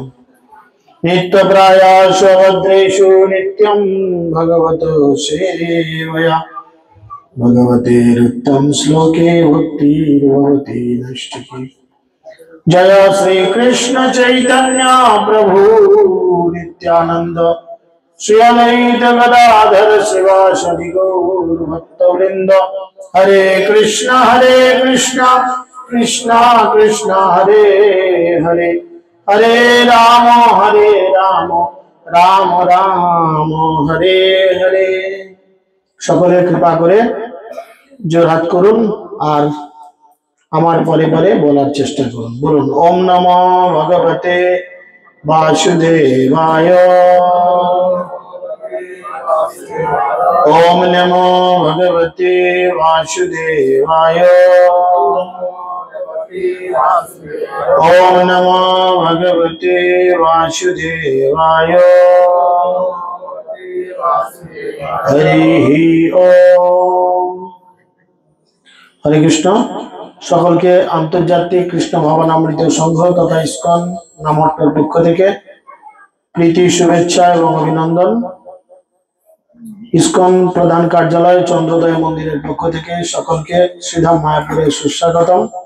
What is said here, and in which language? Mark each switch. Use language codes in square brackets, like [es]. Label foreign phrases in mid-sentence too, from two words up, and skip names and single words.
[sa] नित्यप्रायासु भद्रेषु नित्यं भगवतो सेवया भगवतेरुत्तम श्लोके भक्तिर्भवति नष्टिकी। जय श्री कृष्ण चैतन्य प्रभु नित्यानंद श्री अद्वैत गदाधर शिवासदि गौर भक्तवृंद। हरे कृष्णा कृष्णा कृष्णा हरे हरे, हरे राम राम राम हरे हरे। [bn] সকলে কৃপা করে জোরহাত করুন আর আমার পরে পরে বলার চেষ্টা করুন। [sa] বলুন ওম নমো ভগবতে वासुदेवाय, ओम नमो भगवते वासुदेवाय, ओम नमो भगवते वासुदेवाय। हरि ओम। हरे कृष्ण। [bn] সকলকে আন্তর্জাতিক কৃষ্ণ ভাবনামৃত সংঘ তথা ইসকন নামহট্টর পক্ষ থেকে প্রীতি শুভেচ্ছা এবং অভিনন্দন। ইসকন প্রধান কার্যালয় চন্দ্রোদয় মন্দিরের পক্ষ থেকে সকলকে শ্রীধাম মায়াপুরে সুস্বাগতম।